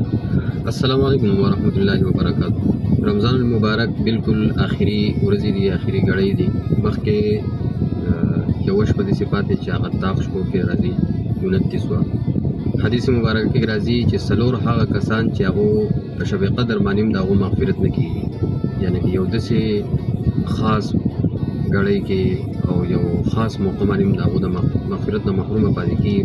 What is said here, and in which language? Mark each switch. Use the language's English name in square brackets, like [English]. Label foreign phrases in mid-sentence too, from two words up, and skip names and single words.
[Arabic] السلام علیکم ورحمۃ اللہ وبرکاتہ. [Pashto] رمضان المبارک بالکل آخري ورځې دي، آخري ګړۍ دي. مخکې یوه شپه داسې پاتې چې هغه طاق شپو کې راځي 29 حدیث مبارک کې راځي چې څلور هغه کسان چې هغو په شب قدر باندې هم د هغو مغفرت نه کېږي، یعنې یو داسې خاص ګړۍ کې او یو خاص موقع باندې هم د هغو د مغفرت نه محرومه پاتې کېږي.